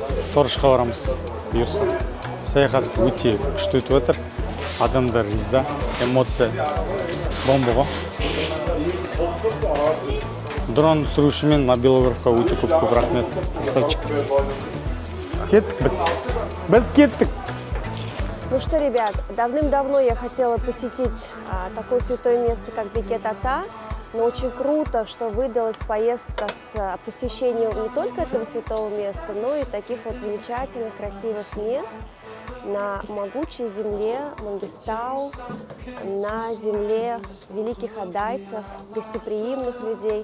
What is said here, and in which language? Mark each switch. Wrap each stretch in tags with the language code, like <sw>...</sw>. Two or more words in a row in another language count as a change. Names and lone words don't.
<kk>Торышқа барамыз бұйырса. Саяхат өте күшті өтіп жатыр. Адамдар риза, эмоция бомба ғой. Дрон түсіруші мен мобилографқа өте көп рахмет. Красавчик. Кеттік біз. Біз кеттік.</kk> <ru>Ну что, ребят, давным-давно я хотела посетить такое святое место, как Бекет-Ата, но очень круто, что выдалась поездка с посещением не только этого святого места, но и таких вот замечательных, красивых мест на могучей земле Мангистау, на земле великих адайцев, гостеприимных людей.</ru>